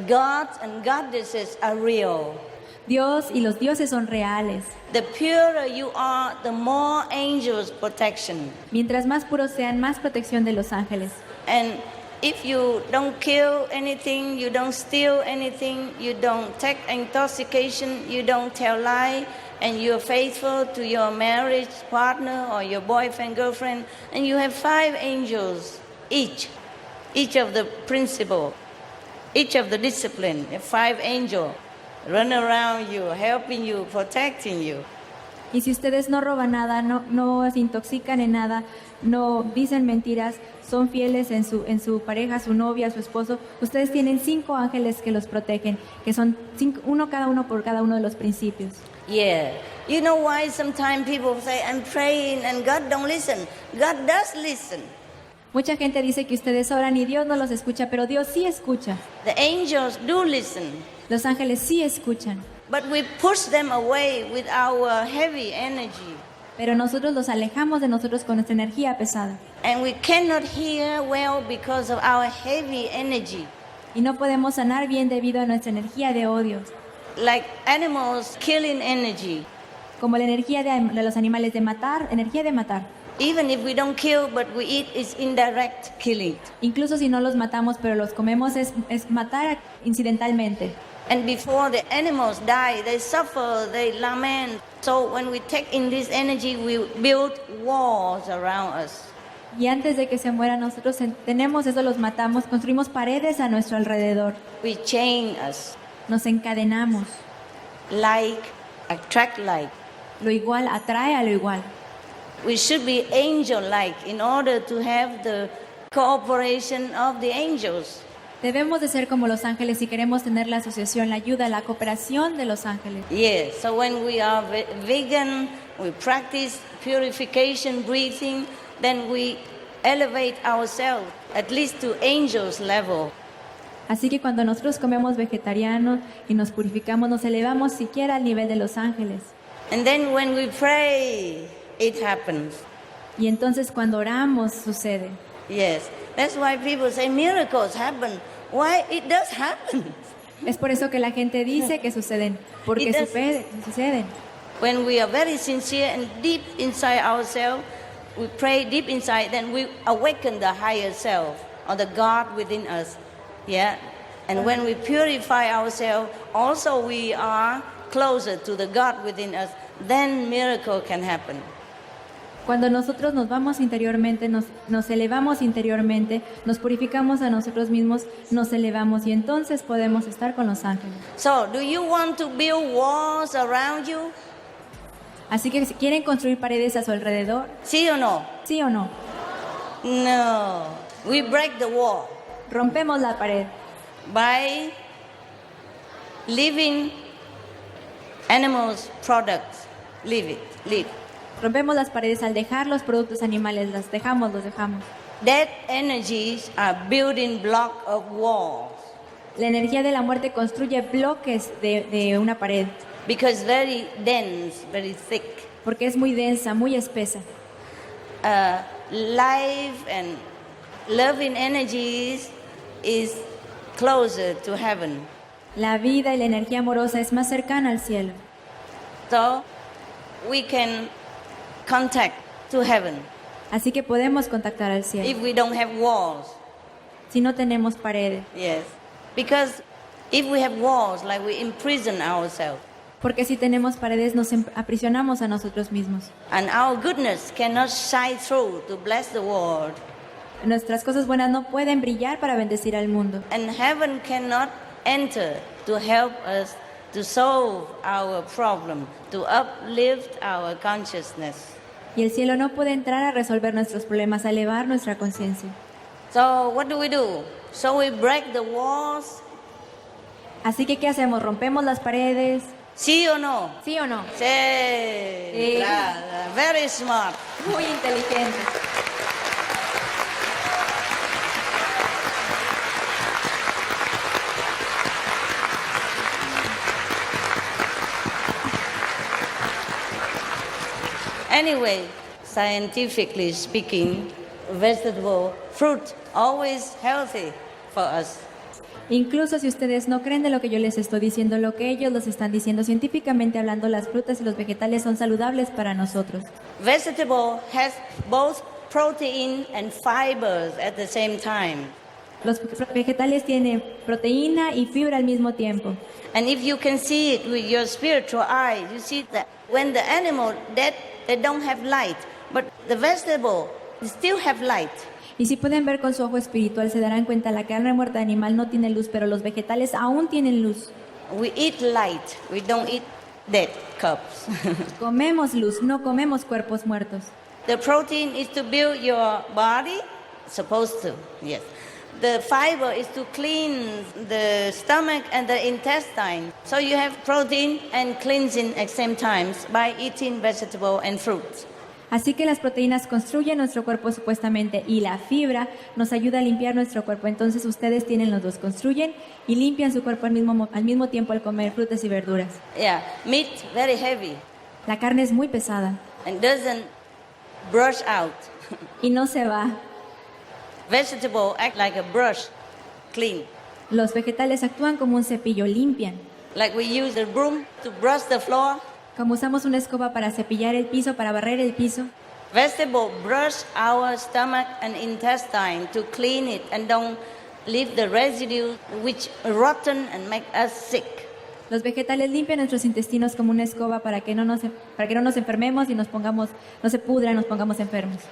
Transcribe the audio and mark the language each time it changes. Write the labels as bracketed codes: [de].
[en] Gods and goddesses are real. [es] Dios y los dioses son reales. [en] The purer you are, the more angels protection. [es] Mientras más puros sean, más protección de los ángeles. [en] And if you don't kill anything, you don't steal anything, you don't take intoxication, you don't tell lie, and you're faithful to your marriage partner or your boyfriend, girlfriend, and you have 5 angels each of the principle, each of the discipline, 5 angels run around you, helping you, protecting you. [es] Y si ustedes no roban nada, no se intoxican en nada, no dicen mentiras, son fieles en su pareja, su novia, su esposo, ustedes tienen 5 ángeles que los protegen, que son 5, uno cada uno por cada uno de los principios. [en] Yeah. You know why sometimes people say, I'm praying and God don't listen. God does listen. [es] Mucha gente dice que ustedes oran y Dios no los escucha, pero Dios sí escucha. [en] The angels do listen. [es] Los ángeles sí escuchan. [en] But we push them away with our heavy energy. [es] Pero nosotros los alejamos de nosotros con nuestra energía pesada. [en] And we cannot hear well because of our heavy energy. [es] Y no podemos sanar bien debido a nuestra energía de odio. [en] Like animals killing energy. [es] Como la energía de los animales de matar, energía de matar. [en] Even if we don't kill, but we eat, it's indirect killing. [es] Incluso si no los matamos, pero los comemos, es matar incidentalmente. [en] And before the animals die, they suffer, they lament. So when we take in this energy, we build walls around us. [es] Y antes de que se mueran, nosotros tenemos eso, los matamos, construimos paredes a nuestro alrededor. [en] We chain us. [es] Nos encadenamos. [en] Like attract like. [es] Lo igual atrae a lo igual. [en] We should be angel-like in order to have the cooperation of the angels. [es] Debemos de ser como los ángeles si queremos tener la asociación, la ayuda, la cooperación de los ángeles. [en] Yes, so when we are vegan, we practice purification breathing, then we elevate ourselves at least to angels level. [es] Así que cuando nosotros comemos vegetariano y nos purificamos, nos elevamos siquiera al nivel de los ángeles. [en] And then when we pray, it happens. [es] Y entonces cuando oramos sucede. [en] Yes, that's why people say miracles happen. Why? It does happen. [es] Es por eso que la gente dice que suceden, porque suceden. [en] When we are very sincere and deep inside ourselves, we pray deep inside, then we awaken the higher self or the God within us. Yeah, and when we purify ourselves, also we are closer to the God within us. Then miracle can happen. [es] Cuando nosotros nos vamos interiormente, nos elevamos interiormente, nos purificamos a nosotros mismos, nos elevamos y entonces podemos estar con los ángeles. [en] So, do you want to build walls around you? [es] Así que si quieren construir paredes a su alrededor. ¿Sí o no? ¿Sí o no? [en] No. We break the wall. [es] Rompemos la pared. [en] By leaving animals' products. Leave. [es] Rompemos las paredes al dejar los productos animales, los dejamos. [en] That energies are building block of walls. [es] La energía de la muerte construye bloques de una pared. [en] Because very dense, very thick. [es] Porque es muy densa, muy espesa. [en] Life and loving energies is closer to heaven. [es] La vida y la energía amorosa es más cercana al cielo. [en] So we can contact to heaven. [es] Así que podemos contactar al cielo. [en] If we don't have walls. [es] Si no tenemos paredes. [en] Yes. Because if we have walls, like we imprison ourselves. [es] Porque si tenemos paredes nos aprisionamos a nosotros mismos. [en] And our goodness cannot shine through to bless the world. [es] Nuestras cosas buenas no pueden brillar para bendecir al mundo. [en] And heaven cannot enter to help us to solve our problem, to uplift our consciousness. [es] Y el cielo no puede entrar a resolver nuestros problemas, a elevar nuestra conciencia. [en] So what do? So we break the walls. [es] Así que ¿qué hacemos? ¿Rompemos las paredes? ¿Sí o no? ¿Sí o no? Sí. Claro. [en] Very smart. [es] Muy inteligente. [en] Anyway, scientifically speaking, vegetable, fruit, always healthy for us. [es] Incluso si ustedes no creen de lo que yo les estoy diciendo, lo que ellos los están diciendo, científicamente hablando, las frutas y los vegetales son saludables para nosotros. [en] Vegetable has both protein and fibers at the same time. [es] Los vegetales tienen proteína y fibra al mismo tiempo. [en] And if you can see it with your spiritual eye, you see that when the animal they don't have light, but the vegetable still have light. [es] Y si pueden ver con su ojo espiritual, se darán cuenta la carne muerta animal no tiene luz, pero los vegetales aún tienen luz. [en] We eat light, we don't eat dead corpse. [es] Comemos luz, no comemos cuerpos muertos. [en] The protein is to build your body, supposed to, yes. The fiber is to clean the stomach and the intestine. So you have protein and cleansing at the same time by eating vegetable and fruits. [es] Así que las proteínas construyen nuestro cuerpo supuestamente y la fibra nos ayuda a limpiar nuestro cuerpo. Entonces ustedes tienen los dos, construyen y limpian su cuerpo al mismo tiempo al comer frutas y verduras. [en] Yeah, meat very heavy. [es] La carne es muy pesada. [en] And doesn't brush out. [es] Y no se va. [en] Vegetable act like a brush, clean. [es] Los vegetales actúan como un cepillo, limpian. [en] Like we use the broom to brush the floor. [es] Como usamos una escoba para cepillar el piso, para barrer el piso. [en] Vegetable brush our stomach and intestine to clean it and don't leave the residue which rotten and make us sick. [es] Los vegetales limpian nuestros intestinos como una escoba para que no nos enfermemos y no se pudra, nos pongamos enfermos.